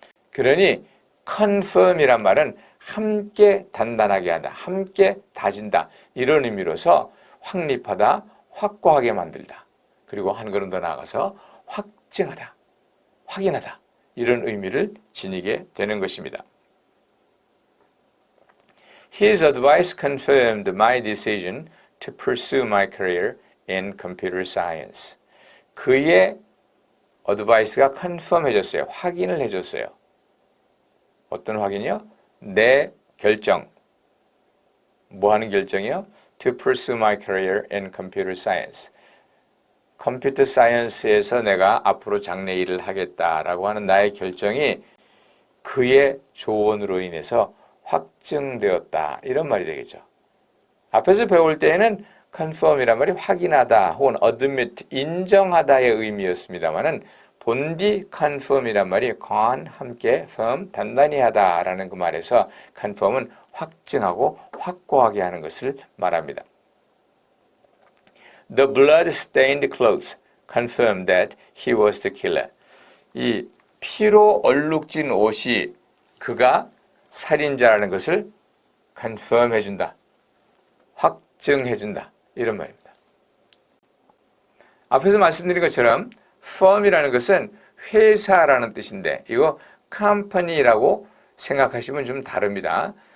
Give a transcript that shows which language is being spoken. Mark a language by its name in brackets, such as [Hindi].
[Korean] 그러니 confirm이란 말은 함께 단단하게 한다, 함께 다진다 이런 의미로서 확립하다, 확고하게 만들다 그리고 한 걸음 더 나아가서 확증하다, 확인하다 이런 의미를 지니게 되는 것입니다. [English] His advice confirmed my decision to pursue my career in computer science. [Korean] 그의 어드바이스가 컨펌 해줬어요. 확인을 해줬어요. 어떤 확인이요? 내 결정, 뭐 하는 결정이요? [English] To pursue my career in computer science. [Korean] 컴퓨터 사이언스에서 내가 앞으로 장래 일을 하겠다라고 하는 나의 결정이 그의 조언으로 인해서 확증되었다. 이런 말이 되겠죠. 앞에서 배울 때에는 confirm이란 말이 확인하다 혹은 admit, 인정하다의 의미였습니다만은 본디 confirm이란 말이 con, 함께, firm, 단단히 하다라는 그 말에서 confirm은 확증하고 확고하게 하는 것을 말합니다. [English] The blood-stained clothes confirmed that he was the killer. [Korean] 이 피로 얼룩진 옷이 그가 살인자라는 것을 confirm 해준다. 확증해준다. 이런 말입니다. 앞에서 말씀드린 것처럼 firm이라는 것은 회사라는 뜻인데 이거 company라고 생각하시면 좀 다릅니다.